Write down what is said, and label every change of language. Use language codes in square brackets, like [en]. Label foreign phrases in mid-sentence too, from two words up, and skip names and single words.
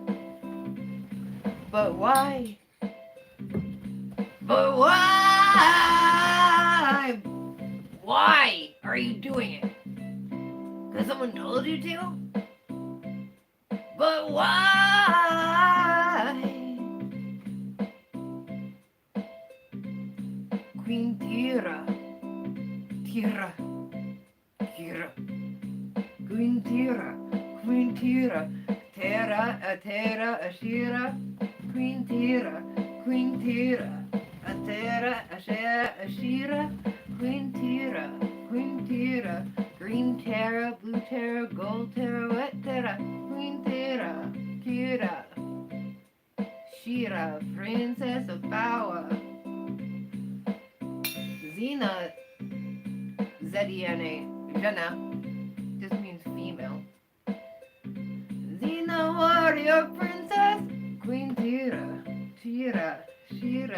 [en] But why? But why? Why are you doing it? Because someone told you to? But why? Queen Tira. Tira. Tira. Queen Tira. Queen Tira. Tera, Atera, Ashira. Queen Tira. Queen Tira. Atera, Ashera, Ashira. Queen Tira. Queen Tira. Green Terra, Blue Terra, Gold Terra, Wet Terra. Queen Tira. Tira. Shira. Princess of Power. Xena, Z-E-N-A, Jenna, just means female. Xena, warrior princess, Queen Tira, Tira, Shira.